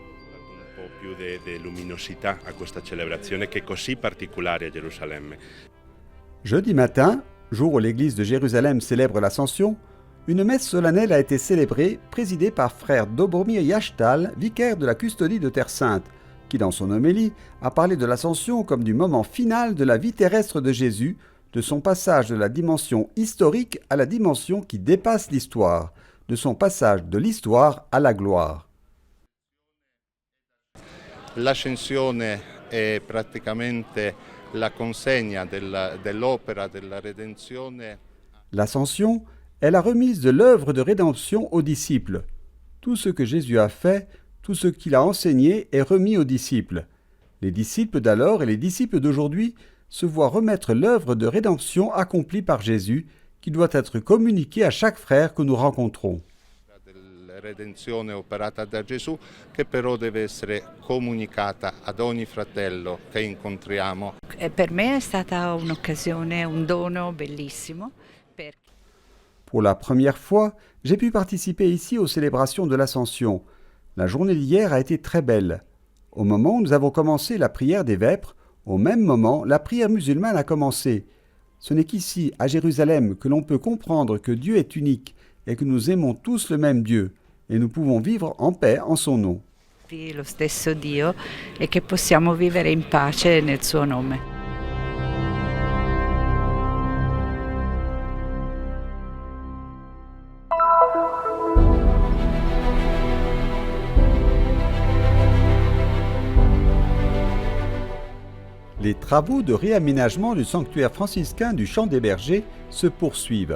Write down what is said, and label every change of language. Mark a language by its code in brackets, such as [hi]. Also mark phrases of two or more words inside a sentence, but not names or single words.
[fr] Jeudi matin, jour où l'église de Jérusalem célèbre l'Ascension, une messe solennelle a été célébrée, présidée par frère Dobromir Yashtal, vicaire de la custodie de Terre Sainte, qui dans son homélie a parlé de l'Ascension comme du moment final de la vie terrestre de Jésus, de son passage de la dimension historique à la dimension qui dépasse l'histoire, de son passage de l'histoire à la gloire. [it] L'ascensione è praticamente la consegna dell'opera della redenzione. [fr] L'Ascension est la remise de l'œuvre de rédemption aux disciples. Tout ce que Jésus a fait, tout ce qu'il a enseigné est remis aux disciples. Les disciples d'alors et les disciples d'aujourd'hui se voient remettre l'œuvre de rédemption accomplie par Jésus, qui doit être communiquée à chaque frère que nous rencontrons. [it] La redenzione operata da Gesù, che però deve essere comunicata ad ogni fratello che incontriamo. Per me è stata un'occasione, un dono bellissimo. [fr] Pour la première fois, j'ai pu participer ici aux célébrations de l'Ascension. La journée d'hier a été très belle. Au moment où nous avons commencé la prière des vêpres, au même moment, la prière musulmane a commencé. Ce n'est qu'ici, à Jérusalem, que l'on peut comprendre que Dieu est unique et que nous aimons tous le même Dieu, et nous pouvons vivre en paix en son nom. [it] Lo stesso Dio e che possiamo vivere in pace nel suo nome. [fr] Les travaux de réaménagement du sanctuaire franciscain du Champ des Bergers se poursuivent.